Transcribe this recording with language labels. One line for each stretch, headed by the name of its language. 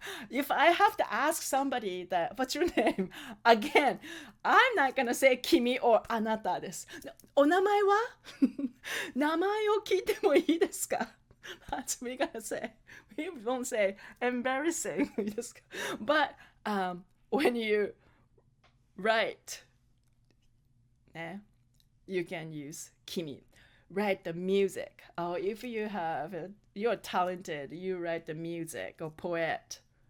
English: If I have to ask somebody that what's your name again, I'm not gonna say Kimi or Anata
Japanese: です。お名前は名前を聞いてもいいですか
English: That's what we gotta say. We won't say embarrassing. But when you write, you can use Kimi. Write the music. Or if you're talented, you write the music or poet.